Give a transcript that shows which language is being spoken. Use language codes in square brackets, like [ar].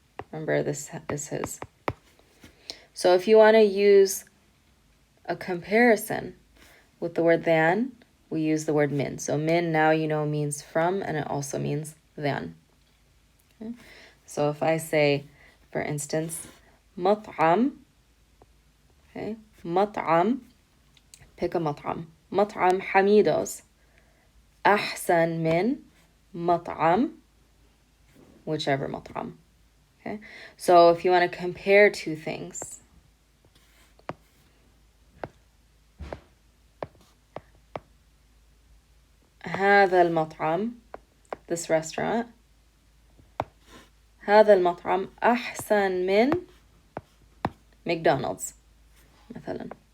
[en] Remember, this is his. So if you want to use a comparison with the word than, we use the word min. So min, now you know, means from, and it also means than. Okay? So if I say, for instance, مطعم, okay, مطعم, pick a مطعم. [ar] مطعم حميدو's أحسن من مطعم, [en] whichever [ar] مطعم. [en] Okay, so if you want to compare two things, [ar] هذا المطعم, [en] this restaurant, [ar] هذا المطعم أحسن من McDonald's مثلا.